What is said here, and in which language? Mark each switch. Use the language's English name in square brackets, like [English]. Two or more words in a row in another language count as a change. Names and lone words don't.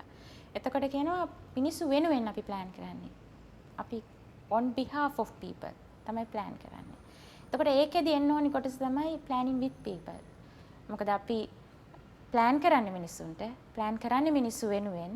[Sinhala] එතකොට කියනවා මිනිස්සු වෙනුවෙන් අපි ප්ලෑන් කරන්නේ. අපි [English] on behalf of people [Sinhala] තමයි ප්ලෑන් කරන්නේ. එතකොට ඒකෙදි එන්න ඕනි කොටස තමයි [English] planning with people. [Sinhala] මොකද අපි ප්ලෑන් කරන්නේ මිනිස්සුන්ට, ප්ලෑන් කරන්නේ මිනිස්සු වෙනුවෙන්.